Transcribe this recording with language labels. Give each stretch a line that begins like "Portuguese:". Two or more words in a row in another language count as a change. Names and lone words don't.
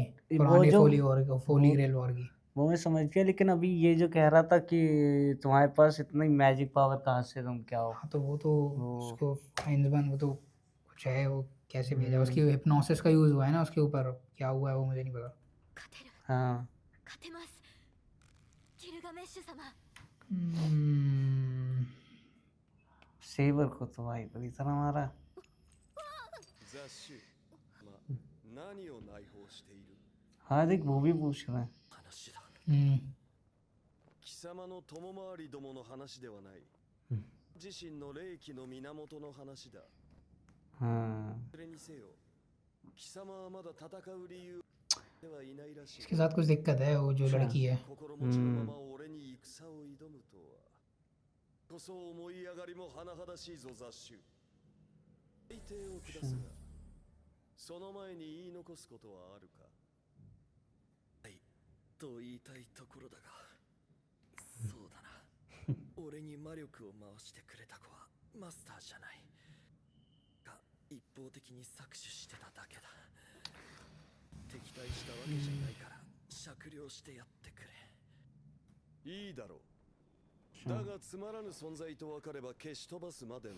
Hindi: वो पुरानी जो फोली ग्रेल वॉर की। वो मैं समझ गया, लेकिन अभी ये जो कह रहा था कि तुम्हारे पास इतनी
English: magic power
Hindi: कहाँ से, तुम क्या हो? हाँ तो वो तो उसको आइंसबर्न, वो तो कुछ है, वो कैसे भेजा, उसकी हिप्नोसिस का यूज़ हुआ है ना उसके ऊपर, क्या हुआ है वो मुझे नहीं पता।
Japanese: 勝てる
Hindi: हाँ
Japanese: 勝てますギルガメッシュ様
Hindi: सेबर को तो भाई बुरी तरह मारा।
Japanese: 雑種何を内包している
Hindi: हाँ देख वो भी पूछ रहा है।
Japanese: 話だ
Hindi: हम्म
Japanese: 貴様の友回りどもの話ではない自身の霊気の源の話だ
Hindi: हाँ
Japanese: それにせよ貴様はまだ戦う理由ではいないらしい
Hindi: इसके साथ कुछ दिक्कत है, वो जो लड़की है।
Japanese: 心持ちのまま俺に戦を挑むとはこそ思い上がりも甚だしいぞ雑種最低を下すがその前に言い残すことはあるかはいと言いたいところだがそうだな俺に魔力を回してくれた子はマスターじゃないが一方的に搾取してただけだ敵対したわけじゃないから酌量してやってくれいいだろうだがつまらぬ存在と分かれば消し飛ばすまでの